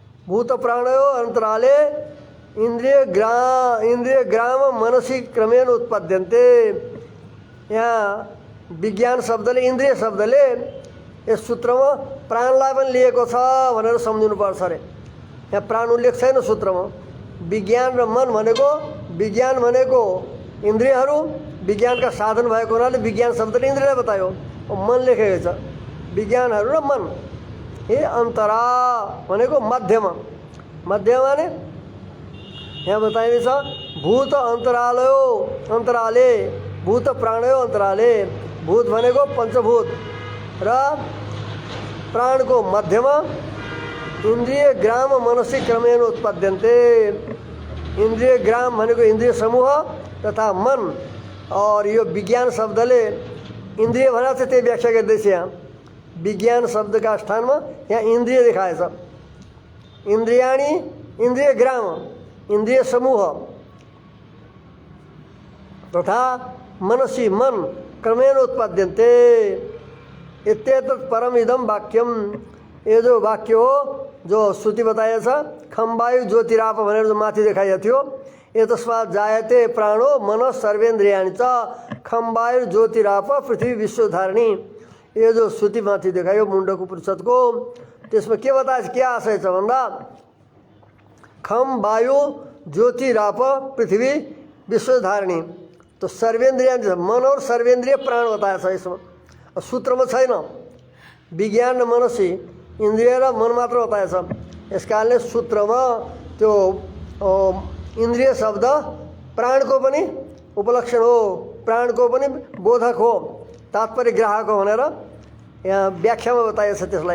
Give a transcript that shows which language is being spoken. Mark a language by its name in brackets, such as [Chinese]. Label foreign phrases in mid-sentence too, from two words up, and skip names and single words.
[Sanskrit] भूत प्राणयो अंतराले इंद्रिय ग्राम मनसी क्रमेण उत्पद्यन्ते। [Nepali] यहाँ विज्ञान शब्दले इन्द्रिय शब्दले यस सूत्रमा प्राणलाई पनि लिएको छ भनेर सम्झिनुपर्छ अरे। यहाँ प्राण उल्लेख छैन सूत्रमा। विज्ञान र मन भनेको, विज्ञान भनेको इन्द्रियहरू, विज्ञानका साधन भएको हुनाले विज्ञान शब्दले इन्द्रियलाई बतायो। मन लेखेको छ विज्ञानहरू र मन। हे अन्तरा भनेको मध्यमा, मध्यमा ने यहाँ बताइनेछ [Sanskrit] भूत अन्तराले भूत प्राणयो अन्तराले। [Nepali] भूत भनेको पञ्चभूत र प्राणको मध्यमा [Sanskrit] इन्द्रिय ग्राम मनसी क्रमेण उत्पद्यन्ते। [Nepali] इन्द्रिय ग्राम भनेको इन्द्रिय समूह तथा मन, और यो विज्ञान शब्दले इन्द्रिय भनेर चाहिँ त्यही व्याख्या गर्दैछ। यहाँ विज्ञान शब्दका स्थानमा यहाँ इन्द्रिय देखाएछ। इन्द्रियाणी इन्द्रिय ग्राम इन्द्रिय समूह तथा मनसी मन [Sanskrit] क्रमेण उत्पद्यन्ते। इत्येतत् परम इदम वाक्यम। [Nepali] ये जो वाक्य हो, जो श्रुति बताएछ [Sanskrit] खम वायु ज्योतिराप [Nepali] भनेर जो माथि देखाइएको थियो, [Sanskrit] एतस्मात् जायते प्राणो मन सर्वेन्द्रियाणि च खम वायु ज्योतिराप पृथ्वी विश्वधारिणी। [Nepali] ये जो श्रुति माथि देखायो मुण्डको उपनिषदको, त्यसमा के बताएछ, के आशय छ भन्दा [Sanskrit] खम वायु ज्योतिराप पृथ्वी विश्वधारिणी। [Nepali] तो सर्वेन्द्रिय मन और सर्वेन्द्रिय प्राण बताएछ यसमा। सूत्रमा छैन विज्ञान र मनसी इन्द्रिय र मन मात्र बताएछ। यस कारणले सूत्रमा त्यो इन्द्रिय शब्द प्राणको पनि उपलक्षण हो, प्राणको पनि बोधक हो, तात्पर्य ग्राहक हो भनेर यहाँ व्याख्यामा बताइएको छ त्यसलाई।